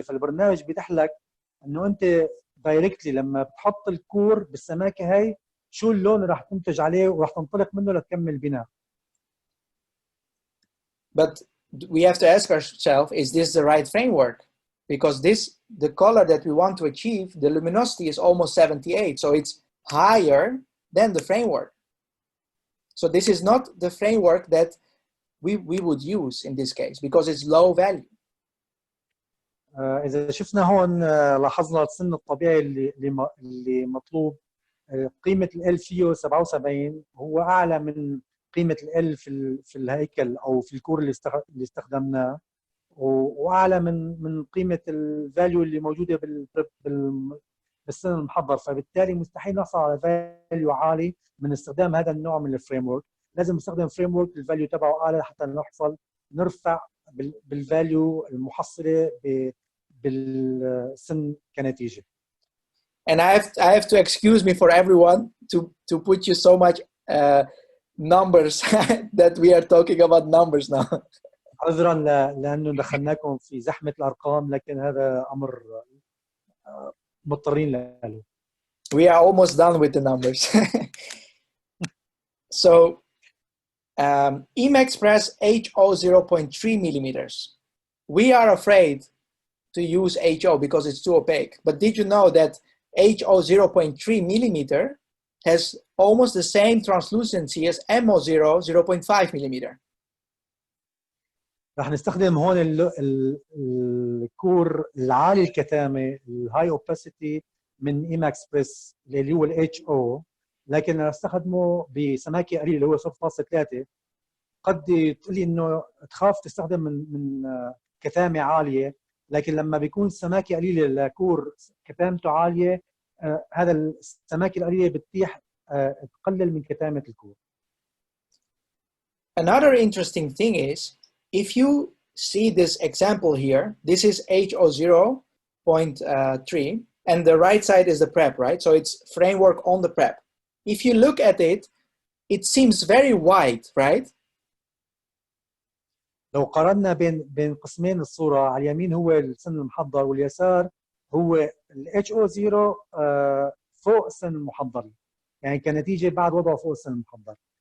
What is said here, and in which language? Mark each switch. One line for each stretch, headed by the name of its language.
Arabic: فالبرنامج بيتيح لك إنه أنت دايركتلي لما بتحط الكور بالسماكة هاي شو اللون اللي راح تنتج عليه وراح تنطلق منه لتكمل البناء.
English: But we have to ask ourselves, is this the right framework? Because the color that we want to achieve, the luminosity is almost 78, so it's higher than the framework. So this is not the framework that we would use in this case because it's low value.
Arabic: إذا شفنا هون لاحظنا السن الطبيعي اللي مطلوب، قيمة ال فيه 77 هو أعلى من قيمة ال في الهيكل أو في الكور اللي استخدمناه، وأعلى من قيمة الفاليو اللي موجودة بالسن المحضر. فبالتالي مستحيل نحصل على فاليو عالي من استخدام هذا النوع من الفريم ورك. لازم نستخدم فريم ورك الفاليو تبعه أعلى حتى نرفع بالفاليو المحصلة بالسن كنتيجة.
English: And I have to excuse me for everyone to put you so much numbers that we are talking about numbers now.
Arabic: عذرا لانه دخلناكم في زحمه الارقام، لكن هذا امر مضطرين له.
English: We are almost done with the numbers. So Emaxpress HO 0.3 millimeters. We are afraid to use HO because it's too opaque. But did you know that HO 0.3 millimeter has almost the same translucency as MO0 0.5 millimeter?
Arabic: رح نستخدم هون الكور العالي الكثافه الهاي اوباسيتي من ايماكسبريس اللي هو الاتش او، لكن رح استخدمه بسماكه قليله اللي هو 0.3. قد تقولي انه تخاف تستخدم من كثافه عاليه، لكن لما بيكون السماكه قليله لكور كثافته عاليه، هذا السماكه القليله بتتيح تقلل من كثافه الكور.
English: Another interesting thing is, if you see this example here, this is HO 0.3, and the right side is the prep, right? So it's framework on the prep. If you look at it, it seems very wide, right?
Arabic: لو قارنا بين قسمين الصورة، على اليمين هو السن المحضر واليسار هو ال HO0 فوق السن المحضر، يعني كنتيجة بعد وضعه فوق السن المحضر.